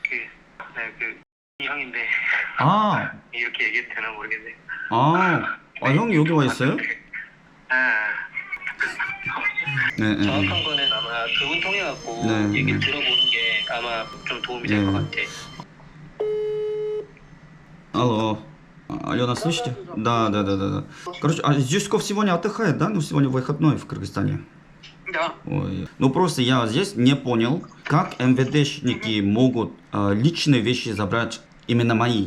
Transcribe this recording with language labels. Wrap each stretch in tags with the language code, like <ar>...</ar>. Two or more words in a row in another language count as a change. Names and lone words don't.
<ko>이 형인데 아, 이렇게 얘기해도 되나 모르겠네. 형이 여기 와 있어요? 아, 네, 네. 정확한 거는 아마 그분 통해 갖고 네. 얘기를 들어보는 게 아마 좀 도움이 될 네. 것 같아.</ko> <ru>Алло. Алена, слышите? Да. Короче, Зюськов сегодня отдыхает, да? Ну, сегодня выходной в Кыргызстане. Да. Ой. Ну, просто я здесь не понял, как МВДшники могут личные вещи забрать именно мои.</ru>